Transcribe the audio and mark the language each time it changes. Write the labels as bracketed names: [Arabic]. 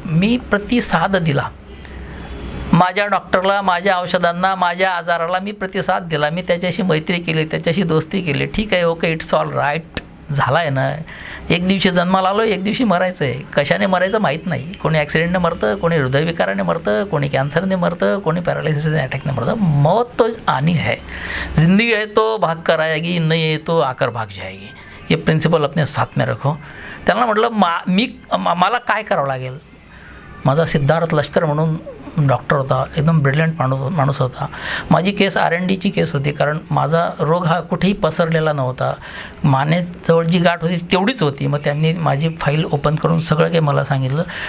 [Marathi] मी प्रतिसाद दिला माझ्या डॉक्टरला, माझ्या औषधांना, माझ्या आजाराला मी प्रतिसाद दिला. मी त्याच्याशी मैत्री केली, त्याच्याशी दोस्ती केली. ठीक आहे, [English] Okay, it's all right. [Marathi] झाला आहे ना. एक दिवशी जन्माला आलो, एक दिवशी मरायचं आहे. कशाने मरायचं माहीत नाही. कोणी ॲक्सिडेंटने मरतं, कोणी हृदयविकाराने मरतं, कोणी कॅन्सरने मरतं, कोणी पॅरालिसिसने अटॅकने मरतं. [Hindi] मौत तो आनी है, जिंदगी है तो भाग कर आएगी, नहीं है तो आकर भाग जाएगी. हे प्रिन्सिपल अपने साथ में रखो. [Marathi] त्यांना म्हटलं मला काय करावं लागेल. माझा सिद्धार्थ लष्कर म्हणून डॉक्टर होता, एकदम ब्रिलियंट माणूस होता. माझी केस R&Dची केस होती, कारण माझा रोग हा कुठेही पसरलेला नव्हता. मानेजवळ जी गाठ होती तेवढीच होती. मग त्यांनी माझी फाईल ओपन करून सगळं काही मला सांगितलं.